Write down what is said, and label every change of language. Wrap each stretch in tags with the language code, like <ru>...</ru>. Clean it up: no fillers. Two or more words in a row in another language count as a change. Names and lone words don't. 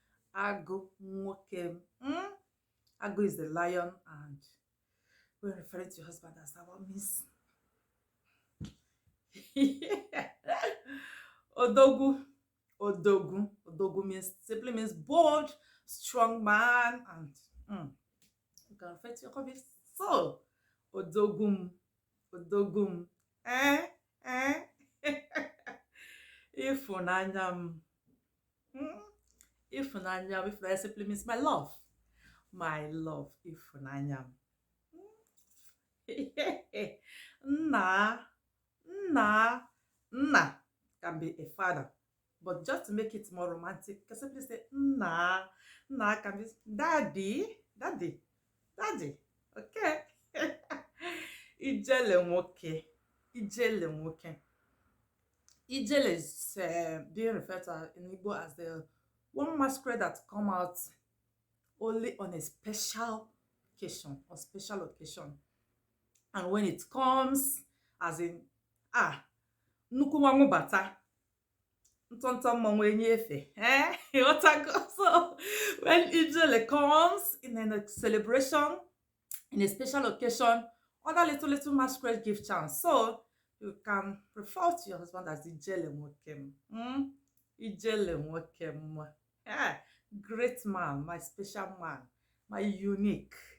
<en>Ago is the lion, and we're referring to your husband as our miss. Odogu simply means bold, strong man, and you can refer to your hobby. So Odogum. Ifunanya. Ifunanya simply means my love. Ifunanya. Nna can be a father, but just to make it more romantic, you can simply say Nna. Nna can be daddy. Okay.</en> <ig>Ijele nwoke.</ig> <en>Ijele is being referred to in Igbo as the one masquerade that come out only on a special occasion or special occasion. And when it comes, as in,</en> <ig>nnukwu nwa nwụbata, ntọntọ mmanwụ enye efe. Ịghọtago?</ig> <en>So when Ijele comes in a celebration, in a special occasion, other little masquerade give chance. So you can refer to your husband as</en> <ig>Ijele Nwokem. Ijele Nwokem.</ig> <en>Great man, my special man, my unique.</en>